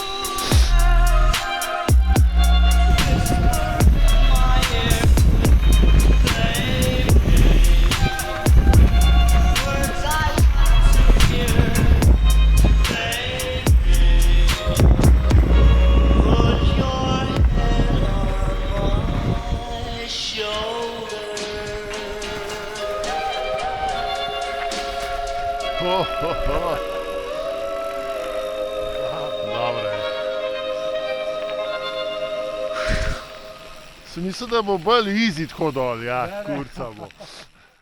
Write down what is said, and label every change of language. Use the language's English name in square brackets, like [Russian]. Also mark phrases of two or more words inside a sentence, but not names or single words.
[English] Whisper in my ear, baby. Words I want to hear, baby. Put your head on my shoulder. [Slovenian] Dobre. Sem mislil, da bo bolj easy tako dol, ja, kurca bo.